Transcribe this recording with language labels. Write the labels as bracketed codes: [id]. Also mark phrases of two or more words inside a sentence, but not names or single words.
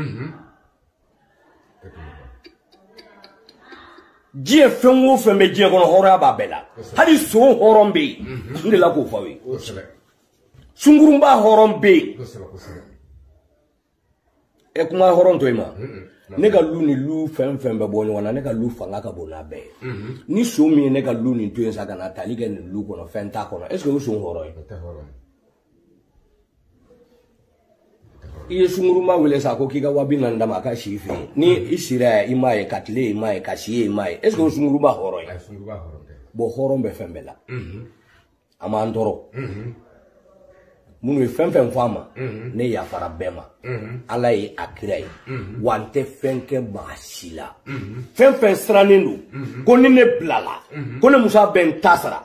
[bm] diɲɛ fɛn o fɛn bɛ diɲɛ kɔnɔ hɔrɔnya b'a bɛɛ la hali sogo hɔrɔn bɛ yen n de la k'o fɔ aw ye sunkurunba hɔrɔn bɛ yen ɛ kuma hɔrɔn to yen ma ne ka lu ni lu fɛn fɛn bɛ bɔ ɲɔgɔn na ne ka lu fanga ka bon n'a bɛɛ ye ni so min ye ne ka lu nin to yen sa ka na tali kɛ nin lu kɔnɔ fɛn t'a kɔnɔ [fr] est-ce que [bm] o so hɔrɔn ye i ye sunkurunba wele sa ko k'i ka 40,000 d'a ma a ka si fɛ yen ni i sira i m'a ye ka tile i m'a ye ka si ye i m'a ye [fr] est-ce que [bm] o sunkurunba hɔrɔn ye bon hɔrɔn bɛ fɛn bɛɛ la a m'an tɔɔrɔ minnu ye fɛn fɛn fɔ a ma ne yafara bɛɛ ma ala ye a kira ye wa n tɛ fɛn kɛ maa si la fɛn fɛn sirannen don ko ni ne bilala ko ne musa bɛ n ta sara